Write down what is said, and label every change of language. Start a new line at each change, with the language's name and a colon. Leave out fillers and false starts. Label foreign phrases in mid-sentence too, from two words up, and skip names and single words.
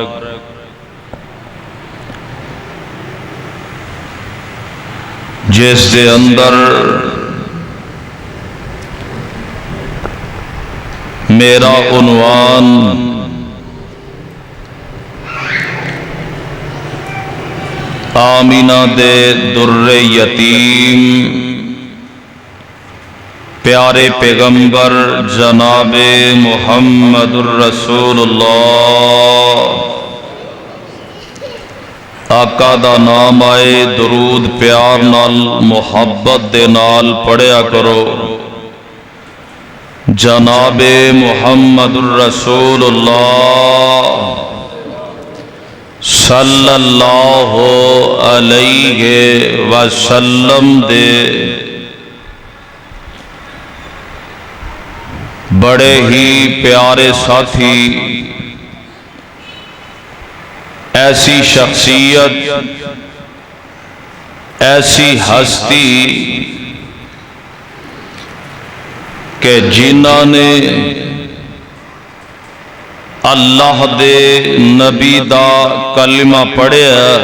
Punjabi: جس دے اندر میرا عنوان آمینہ دے در یتیم پیارے پیغمبر جناب محمد
Arabic: الرسول اللہ
Punjabi: ਆਕਾ ਦਾ ਨਾਮ ਆਏ ਦਰੂਦ ਪਿਆਰ ਨਾਲ ਮੁਹੱਬਤ ਦੇ ਨਾਲ ਪੜ੍ਹਿਆ ਕਰੋ। जनाबे
Arabic: محمد رسول الله صلى الله عليه وسلم
Punjabi: ਦੇ ਬੜੇ ਹੀ ਪਿਆਰੇ ਸਾਥੀ, ਐਸੀ ਸ਼ਖ਼ਸੀਅਤ, ਐਸੀ ਹਸਤੀ ਕਿ ਜਿਨ੍ਹਾਂ ਨੇ ਅੱਲਾਹ ਦੇ ਨਬੀ ਦਾ ਕਲਮਾ ਪੜ੍ਹਿਆ।